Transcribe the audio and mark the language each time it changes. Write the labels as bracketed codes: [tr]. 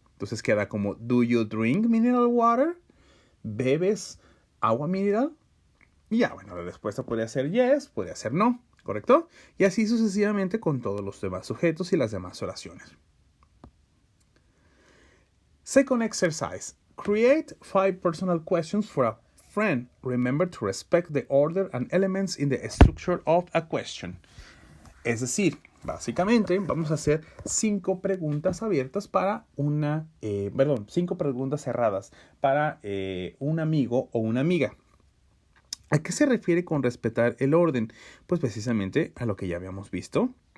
[es] Entonces queda como, [en] do you drink mineral water? [es] ¿Bebes agua mineral? Y ya, bueno, la respuesta podría ser yes, podría ser no, ¿correcto? Y así sucesivamente con todos los demás sujetos y las demás oraciones. [en] Second exercise. Create 5 personal questions for a friend. Remember to respect the order and elements in the structure of a question. [es] Es decir, básicamente vamos a hacer 5 preguntas abiertas para 5 preguntas cerradas para un amigo o una amiga. ¿A qué se refiere con respetar el orden? Pues precisamente a lo que ya habíamos visto.